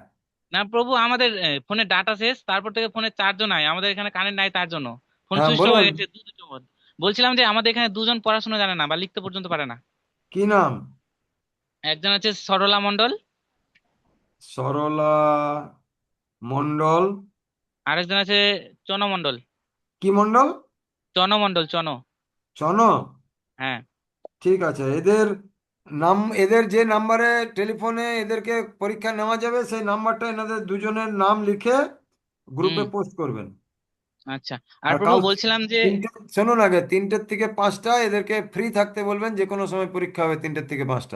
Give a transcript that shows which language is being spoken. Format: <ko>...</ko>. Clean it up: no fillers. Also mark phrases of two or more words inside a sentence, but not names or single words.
<bn>না প্রভু, আমাদের ফোনে ডাটা শেষ, তারপর থেকে ফোনে চার্জও নাই, আমাদের এখানে কারেন্ট নাই, তার জন্য ফোন হ্যাঁ</bn> <en>switch off</en> <bn>বলুন, হয়ে গেছে দুটো ফোন। বলছিলাম যে আমাদের এখানে দুজন পড়াশোনা জানে না বা লিখতে পর্যন্ত পারে না। কি নাম? একজন আছে সরলা মণ্ডল, সরলা মণ্ডল। আরেকজন আছে চন মণ্ডল। কি মণ্ডল? চন মণ্ডল, চন। চন। হ্যাঁ। ঠিক আছে, এদের নাম, এদের যে নাম্বারে টেলিফোনে এদেরকে পরীক্ষা নেওয়া যাবে সেই নাম্বারটা এনাদের দুজনের নাম লিখে গ্রুপে হুম। পোস্ট করবেন। আচ্ছা। আর আর প্রভু কাল বলছিলাম যে, শুনুন, আগে 3টে থেকে 5টা এদেরকে ফ্রি থাকতে বলবেন, যে কোনো সময় পরীক্ষা হবে 3টে থেকে 5টা।</bn>